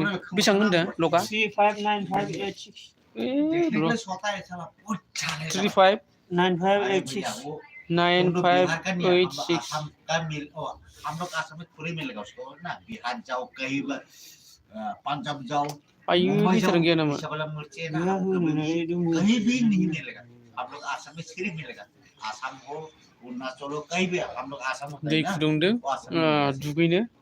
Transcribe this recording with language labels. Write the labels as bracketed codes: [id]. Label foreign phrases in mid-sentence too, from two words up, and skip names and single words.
[brx] बेसेबां होनदों लगा? 359586 9586 [hi] हम लोग आसाम में पूरे मिलेगा उसको ना बिहार जाओ कहीं पंजाब जाओ आयु मुंबई जाओ [brx] बेसेबां गैया नामा? [hi] वाला मिर्ची है ना कहीं भी नहीं मिलेगा हम लोग आसाम में सिर्फ मिलेगा आसाम हो अरुणाचल हो कहीं भी हम लोग आसाम होता [brx] दै [hi] है ना [brx] फुदुंदों [hi] वो आसाम में मिलेगा [brx] दुगैनो।